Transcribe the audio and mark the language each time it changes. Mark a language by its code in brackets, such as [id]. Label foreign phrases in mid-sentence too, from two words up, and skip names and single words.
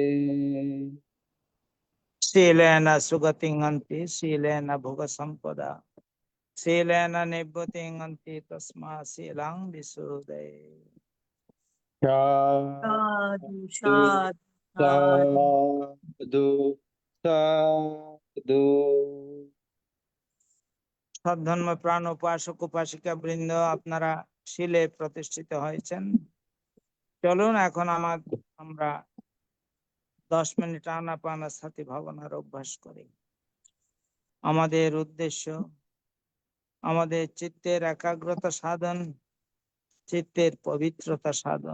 [pi] Silena sugatinganti, silena bhoga sampada. Silena nibbhutinganti tasma silang visuddhe. Sadhu, Sadhu, sadhu, sadhu, sadhu. [bn] সদ্ধর্ম প্রাণ উপাসক উপাসিকা বৃন্দ আপনারা শিলে প্রতিষ্ঠিত হয়েছেন। চলুন এখন আমরা 10 মিনিট আনাপানাসতি ভাবনার অভ্যাস করি। আমাদের উদ্দেশ্য আমাদের চিত্তের একাগ্রতা সাধন, চিত্তের পবিত্রতা সাধন।